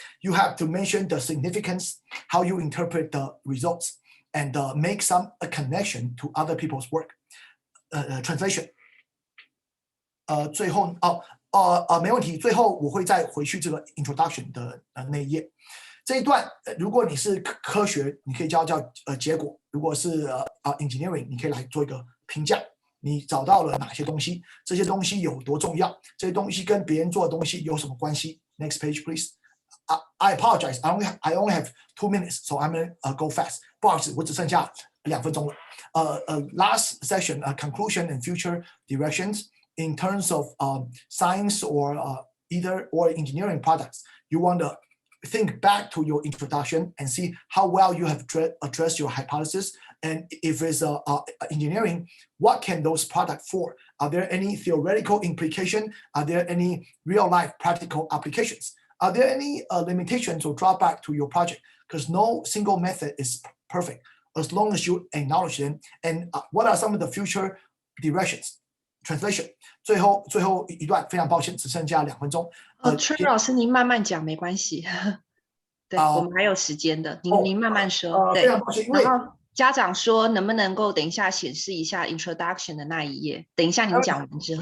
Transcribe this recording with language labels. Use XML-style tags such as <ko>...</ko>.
<en>You have to mention the significance, how you interpret the results, and make a connection to other people's work. Translation.</en> <zh>最后没问题。最后我会再回去这个 introduction 的那一页。这一段，如果你是科学，你可以叫结果；如果是engineering， 你可以来做一个评价。你找到了哪些东西？这些东西有多重要？这些东西跟别人做的东西有什么关系 ？</zh> <en>Next page, please. I apologize. I only have 2 minutes, so I'm gonna go fast.</en> <zh>不好意思，我只剩下2分钟了。</zh> <en>Last section, conclusion and future directions in terms of science or engineering products. You want to think back to your introduction and see how well you have addressed your hypothesis. And if it's engineering, what can those products for? Are there any theoretical implication? Are there any real-life practical applications? Are there any limitations or drawback to your project? Because no single method is perfect as long as you acknowledge them. And what are some of the future directions? Translation.</en> <zh>最后一段，非常抱歉，只剩下2分钟。春老师，您慢慢讲没关系。对，我们还有时间的，您慢慢说。对，非常抱歉，因为家长说能不能够等一下显示一下 introduction 的那一页？等一下您讲完之后，</zh>